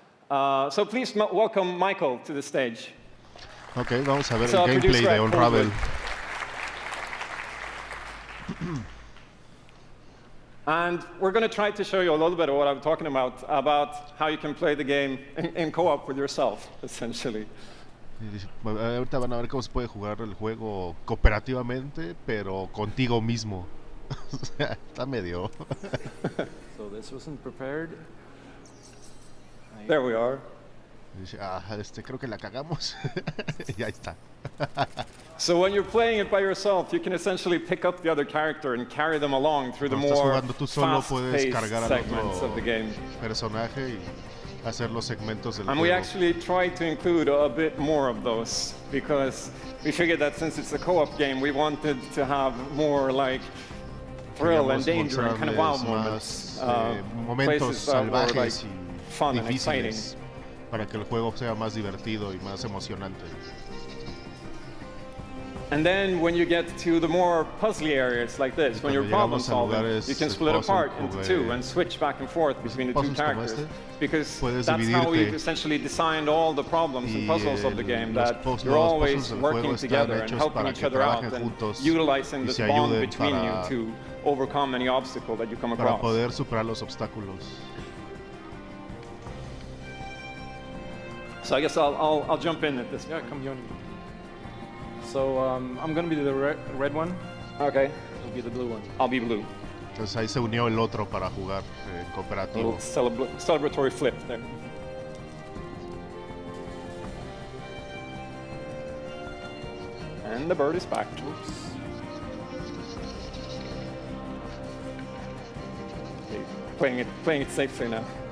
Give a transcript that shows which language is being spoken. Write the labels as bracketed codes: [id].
[en] So please welcome Michael to the stage. [es] Ok, vamos a ver el gameplay de Unravel. [en] And we're going to try to show you a little bit of what I'm talking about how you can play the game in co-op with yourself, essentially. [es] Ahorita van a ver cómo se puede jugar el juego cooperativamente, pero contigo mismo. O sea, está medio. [en] So this wasn't prepared. There we are. [es] Dice, creo que la cagamos. Y ahí está. [en] So when you're playing it by yourself, you can essentially pick up the other character and carry them along through the more fast-paced segments of the game. [es] Personaje y hacer los segmentos del [en] and [es] juego. [en] we actually tried to include a bit more of those because we figured that since it's a co-op game, we wanted to have more like thrill and danger and kind of wow moments. [es] Momentos salvajes y [en] fun and exciting. [es] Para que el juego sea más divertido y más emocionante. [en] And then when you get to the more puzzly areas like this, when you're problem solving, you can split apart into two and switch back and forth between the two characters. Because that's how we've essentially designed all the problems and puzzles of the game, that you're always working together and helping each other out and utilizing this bond between you to overcome any obstacle that you come across. [es] Para poder superar los obstáculos. [en] So I guess I'll jump in at this. Yeah, come join me. So I'm gonna be the red one. Okay. You'll be the blue one. I'll be blue. Entonces ahí se unió el otro para jugar cooperativo. Celebratory flip there. And the bird is back. Oops. Okay, playing it safely now.